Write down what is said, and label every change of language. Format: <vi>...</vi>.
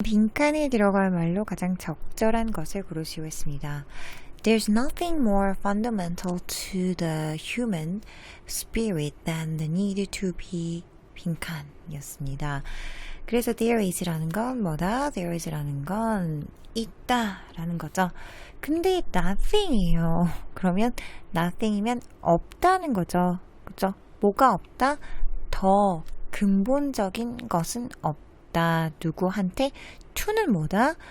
<ko>빈칸에 들어갈 말로 가장 적절한 것을 고르시오 했습니다.</ko> <en>There's nothing more fundamental to the human spirit than the need to be</en> <ko>빈칸이었습니다. 그래서</ko> <en>there is</en> <ko>라는 건 뭐다? there is라는 건 있다 라는 거죠. 근데 nothing이에요. 그러면 nothing이면 없다는 거죠. 그죠? 뭐가 없다? 더 근본적인 것은 없다. 누구한테? to는 뭐다?</ko>